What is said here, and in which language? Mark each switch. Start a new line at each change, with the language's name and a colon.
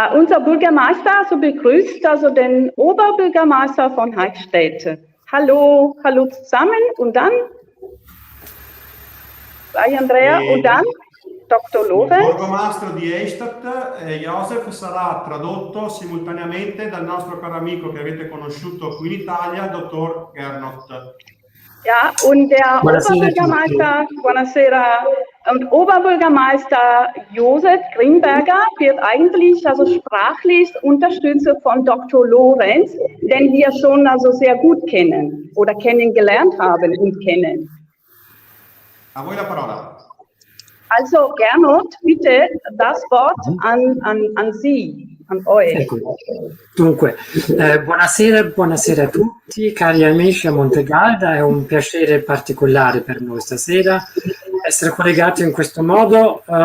German: Unser Bürgermeister also begrüßt also den Oberbürgermeister von Eichstätt. Hallo, hallo zusammen und dann vai Andrea und dann Dr. Lorenz.
Italian: Il borgomastro di Eichstätt, Josef, sarà tradotto simultaneamente dal nostro caro amico che avete conosciuto qui in Italia, dottor Gernot.
German: Ja, und der Oberbürgermeister, buonasera, und Oberbürgermeister Josef Grimberger wird eigentlich also sprachlich Unterstützer von Dr. Lorenz, den wir schon also sehr gut kennen oder kennengelernt haben und kennen.
Italian: A voi la parola.
German: Also Gernot, bitte das Wort an Sie, an euch.
Italian: Ecco. Dunque, buonasera a tutti, cari amici a Montegalda, è un piacere particolare per noi stasera essere collegati in questo modo.